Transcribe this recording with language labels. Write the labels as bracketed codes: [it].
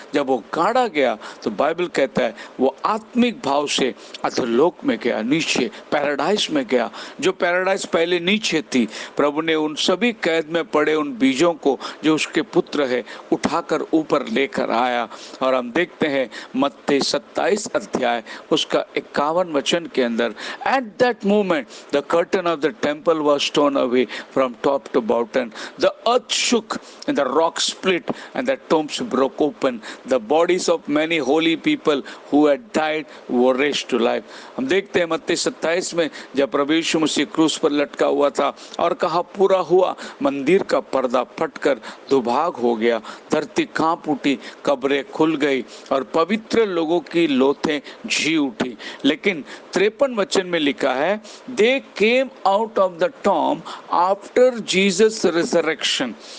[hi] जब वो गाड़ा गया तो बाइबल कहता है वो आत्मिक भाव से अधोलोक में गया, नीचे पैराडाइज में गया। जो पैराडाइज पहले नीचे थी, प्रभु ने उन सभी कैद में पड़े उन बीजों को जो उसके पुत्र है उठाकर ऊपर लेकर आया। और हम देखते हैं मत्ती 27 अध्याय उसका 51 वचन के अंदर, [en] At that moment the curtain of the temple was torn away from top to bottom, the earth shook and the rock split and the tombs broke open, the bodies of many holy people who had died were raised to life। [hi] हम देखते हैं मत्ती 27 में जब प्रभु यीशु मसीह क्रूस पर लटका हुआ था और कहा पूरा हुआ, मंदिर का पर्दा फटकर दुभाग हो गया, धरती कांप उठी, कब्रें खुल गई और पवित्र लोगों की लोथें जी उठी। लेकिन 53 वचन में लिखा है, [en] They came out of the tomb after Jesus resurrection.